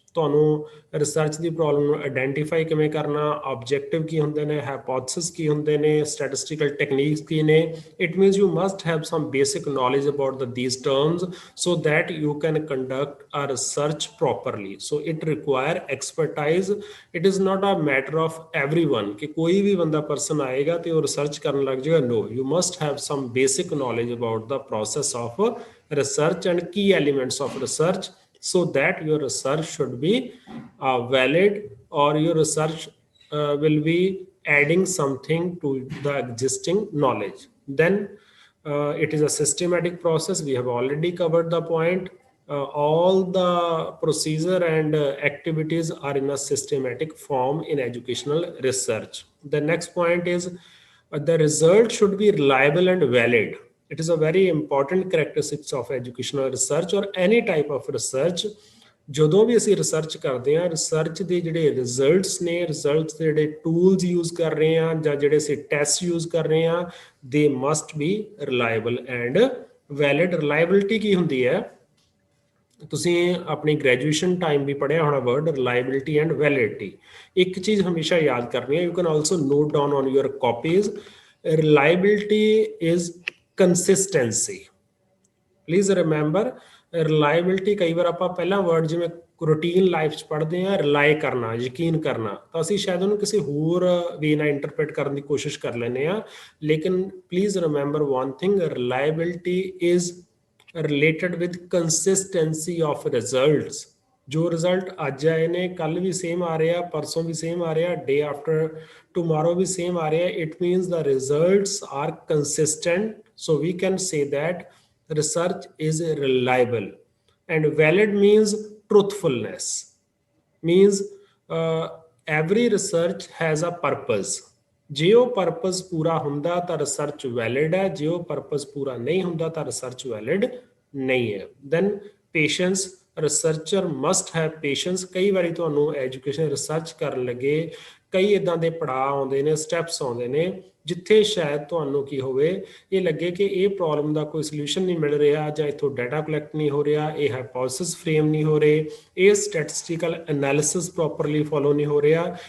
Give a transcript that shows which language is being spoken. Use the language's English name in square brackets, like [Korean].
[Punjabi] ਤੁਹਾਨੂੰ ਰਿਸਰਚ ਦੀ ਪ੍ਰੋਬਲਮ ਨੂੰ ਆਇਡੈਂਟੀਫਾਈ ਕਿਵੇਂ ਕਰਨਾ, ਆਬਜੈਕਟਿਵ ਕੀ ਹੁੰਦੇ ਨੇ, ਹਾਈਪੋਥੇਸਿਸ ਕੀ ਹੁੰਦੇ ਨੇ, ਸਟੈਟਿਸਟੀਕਲ ਟੈਕਨੀਕਸ ਕੀ ਨੇ. [English] It means you must have some basic knowledge about these terms so that you can conduct a research properly. So it require expertise. It is not a matter of everyone [Punjabi] ਕਿ ਕੋਈ ਵੀ ਬੰਦਾ person ਆਏਗਾ ਤੇ ਉਹ research ਕਰਨ ਲੱਗ ਜਾਏਗਾ. [English] No, you must have some basic knowledge about the process of research and key elements of research, so that your research should be valid, or your research will be adding something to the existing knowledge. Then it is a systematic process. We have already covered the point. All the procedure and activities are in a systematic form in educational research. The next point is the result should be reliable and valid. It is a very important characteristics of educational research or any type of research. [Punjabi] ਜਦੋਂ ਵੀ ਅਸੀਂ research ਕਰਦੇ ਹਾਂ, research ਦੇ ਜਿਹੜੇ results ਨੇ, results ਦੇ ਜਿਹੜੇ tools use ਕਰ ਰਹੇ ਹਾਂ ਜਾਂ ਜਿਹੜੇ ਅਸੀਂ ਟੈਸਟ ਯੂਜ਼ ਕਰ ਰਹੇ ਹਾਂ, [English] They must be reliable and valid. [Punjabi] ਰਿਲਾਇਬਿਲਿਟੀ ਕੀ ਹੁੰਦੀ ਹੈ, ਤੁਸੀਂ ਆਪਣੀ ਗ੍ਰੈਜੂਏਸ਼ਨ ਟਾਈਮ ਵੀ ਪੜ੍ਹਿਆ ਹੋਣਾ ਵਰਡ ਰਿਲਾਇਬਿਲਿਟੀ ਐਂਡ ਵੈਲਿਡਿਟੀ. ਇੱਕ ਚੀਜ਼ ਹਮੇਸ਼ਾ ਯਾਦ ਕਰਨੀ ਹੈ, [English] You can also note down on your copies. Reliability is consistency. [Punjabi] Please remember, ਰਿਲਾਇਬਿਲਿਟੀ ਕਈ ਵਾਰ ਆਪਾਂ ਪਹਿਲਾ ਵਰਡ ਜਿਵੇਂ ਰੂਟੀਨ ਲਾਈਫ 'ਚ ਪੜ੍ਹਦੇ ਹਾਂ, ਰਿਲਾਈ ਕਰਨਾ, ਯਕੀਨ ਕਰਨਾ, ਤਾਂ ਅਸੀਂ ਸ਼ਾਇਦ ਉਹਨੂੰ ਕਿਸੇ ਹੋਰ ਵੇ ਨਾਲ ਇੰਟਰਪ੍ਰੇਟ ਕਰਨ ਦੀ ਕੋਸ਼ਿਸ਼ ਕਰ ਲੈਂਦੇ ਹਾਂ. [English] ਲੇਕਿਨ please remember one thing, reliability is related with consistency of results. [Punjabi] ਜੋ ਰਿਜ਼ਲਟ ਅੱਜ ਆਏ ਨੇ ਕੱਲ ਵੀ ਸੇਮ ਆ ਰਿਹਾ, ਪਰਸੋਂ ਵੀ ਸੇਮ ਆ ਰਿਹਾ, [English] day after tomorrow [Punjabi] ਵੀ ਸੇਮ ਆ ਰਿਹਾ. [English] It means the results are consistent. So we can say that research is reliable. And valid means truthfulness, means every research has a purpose. [Punjabi] ਜੇ ਉਹ purpose ਪੂਰਾ ਹੁੰਦਾ ਤਾਂ research valid ਹੈ, ਜੇ ਉਹ purpose ਪੂਰਾ ਨਹੀਂ ਹੁੰਦਾ ਤਾਂ research valid ਨਹੀਂ ਹੈ. [English] Then patience. Researcher must have patience. [Punjabi] ਕਈ ਵਾਰੀ ਤੁਹਾਨੂੰ ਐਜੂਕੇਸ਼ਨ ਰਿਸਰਚ ਕਰਨ ਲੱਗੇ ਕਈ ਇਦਾਂ ਦੇ ਪੜਾਅ ਆਉਂਦੇ ਨੇ, ਸਟੈਪਸ ਆਉਂਦੇ ਨੇ ਜਿੱਥੇ ਸ਼ਾਇਦ ਤੁਹਾਨੂੰ ਕੀ ਹੋਵੇ, ਇਹ ਲੱਗੇ ਕਿ ਇਹ ਪ੍ਰੋਬਲਮ ਦਾ ਕੋਈ ਸੋਲੂਸ਼ਨ ਨਹੀਂ ਮਿਲ ਰਿਹਾ, ਜਾਂ ਇੱਥੋਂ ਡਾਟਾ ਕਲੈਕਟ ਨਹੀਂ ਹੋ ਰਿਹਾ, ਇਹ ਹਾਈਪੋਥੇਸਿਸ ਫਰੇਮ ਨਹੀਂ ਹੋ ਰਹੇ, ਇਹ ਸਟੈਟਿਸਟੀਕਲ ਐਨਾਲਿਸਿਸ ਪ੍ਰੋਪਰਲੀ ਫੋਲੋ ਨਹੀਂ ਹੋ ਰਿਹਾ।